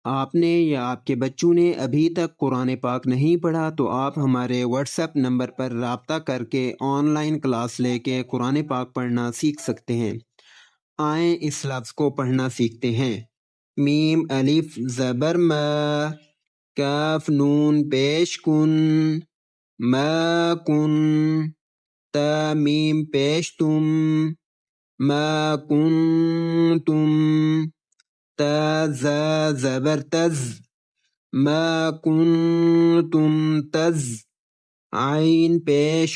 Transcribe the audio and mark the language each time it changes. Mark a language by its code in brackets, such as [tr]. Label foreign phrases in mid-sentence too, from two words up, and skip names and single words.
[ur] آپ نے یا آپ کے بچوں نے ابھی تک قرآن پاک نہیں پڑھا تو آپ ہمارے واٹس ایپ نمبر پر رابطہ کر کے آن لائن کلاس لے کے قرآن پاک پڑھنا سیکھ سکتے ہیں۔ آئیں اس لفظ کو پڑھنا سیکھتے ہیں۔ میم الف زبر ما، کاف نون پیش کن، ما کن، تا میم پیش تم، ما کنتم، تا زا زبر تز، ما کنتم تز، عین پیش